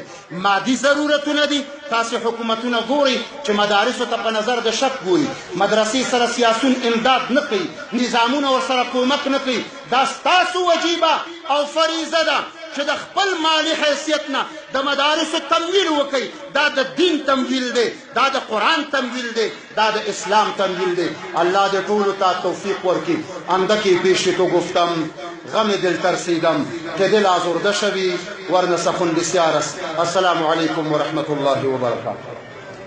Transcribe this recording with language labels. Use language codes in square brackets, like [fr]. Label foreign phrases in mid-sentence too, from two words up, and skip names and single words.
[ps] مادي ضرورتونه دي، تاسې حکومتونه ګورئ چې مدارسو ته په نظر د شک ګوري، مدرسې سره سیاسون امداد نه کوي، نظامونه ورسره کومک نه کوي. دا ستاسو وجیبه او فریضه ده چې د خپل مالی حیثیت نه د مدارسو تمویل وکړئ. دا د دین تمویل دی، دا د قرآن تمویل دی، دا د اسلام تمویل دی. الله دې ټولو ته توفیق ورکړي. [fa] اندکی پیش تو گفتم غم دل ترسیدم که دل آزرده شوی ورنه سخن بسیار است. [ar] السلام علیکم و رحمت الله و برکاته.